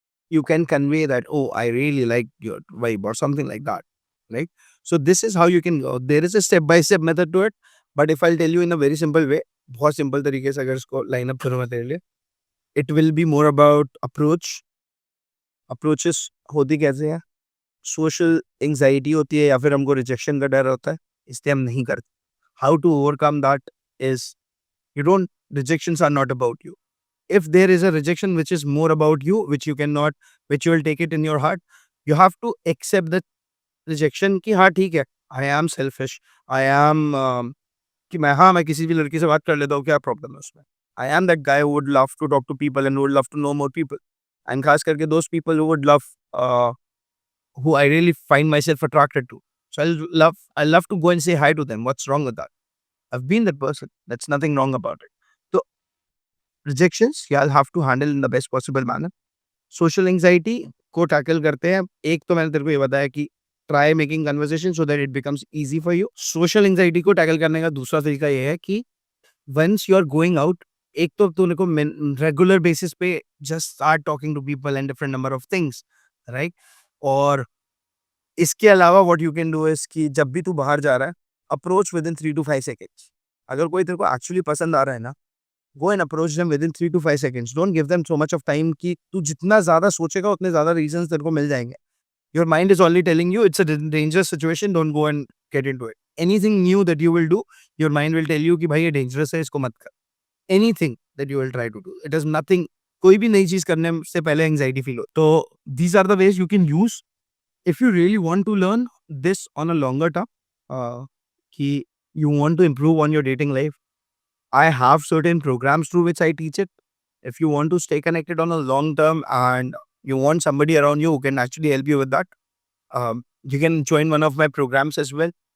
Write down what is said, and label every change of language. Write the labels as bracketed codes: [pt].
[en] You can convey that, oh, I really like your vibe or something like that, right? So this is how you can go. There is a step by step method to it, but if I'll tell you in a very simple way, [hi] बहुत simple तरीके से अगर इसको line up करूँ मैं तेरे लिए, [en] it will be more about approach. [hi] Approaches होती कैसे हैं? Social anxiety होती है या फिर हमको rejection का डर होता है, इसलिए हम नहीं करते. [en] How to overcome that is, you don't, rejections are not about you. If there is a rejection which is more about you, which you cannot, which you will take it in your heart, you have to accept the rejection [hi] कि हाँ ठीक है, [en] I am selfish, I am [hi] कि मैं किसी भी लड़की से बात कर लेता हूँ, क्या प्रॉब्लम है उसमें. [en] I am that guy who would love to talk to people and who would love to know more people. And [hi] खास करके [en] those people who would love, who I really find myself attracted to. So I love to go and say hi to them. What's wrong with that? I've been that person. That's nothing wrong about it. So rejections, yeah, I'll have to handle in the best possible manner. [hi] Social anxiety को tackle करते हैं. एक तो मैंने तेरे को ये बताया कि [en] try making conversation so that it becomes easy for you. Social anxiety [hi] को टैकल करने का दूसरा तरीका ये है कि [en] once you are going out, [hi] एक तो तूने को [en] regular basis पे just start talking to people and different number of things, right? [hi] और इसके अलावा [en] what you can do is [hi] कि जब भी तू बाहर जा रहा है, [en] approach within 3 to 5 seconds. [hi] अगर कोई तेरे को actually पसंद आ रहा है ना, [en] go and approach them within 3 to 5 seconds. Don't give them so much of time [hi] कि तू जितना ज़्यादा सोचेगा उतने ज़्यादा reasons तेरे को मिल जाएंगे. [en] Your mind is only telling you it's a dangerous situation, don't go and get into it. Anything new that you will do, your mind will tell you [hi] कि भाई ये dangerous है, इसको मत कर. [en] Anything that you will try to do, it is nothing. [hi] कोई भी नई चीज़ करने से पहले anxiety feel हो. [en] तो these are the ways you can use if you really want to learn this on a longer term. कि you want to improve on your dating life. I have certain programs through which I teach it. If you want to stay connected on a long term and you want somebody around you who can actually help you with that, you can join one of my programs as well.